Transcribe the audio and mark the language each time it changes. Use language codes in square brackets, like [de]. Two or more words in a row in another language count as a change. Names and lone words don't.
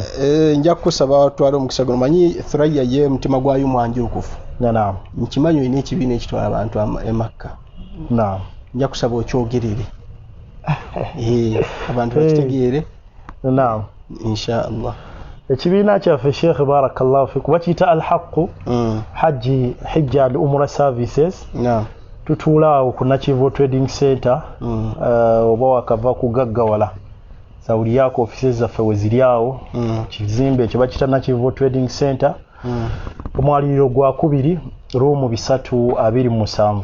[lg] Nja kusaba watwala omukisa guno manyi Thurayya ye mutima gwayo mwanjukufu. Naam. Nkimanyi olina ekibiina ekitwala abantu e Makka. Naam. Nja kusaba okyogerere. Abantu bakitegeere. Naam. [ar] إن شاء الله. [lg] Ekibiina kyaffe Sheikh [ar] بارك الله فيكم [lg] bakiyita al-Haqq hajja al-umra services. Naam. Tutuula awo ku Nakivu Trading Center oba wakava kugaggawala sawuli yako offices zaffe we ziri awo kizimbe ekyo bakiyita Nakivu Trading Center omwaliriro gwa 2 room 327.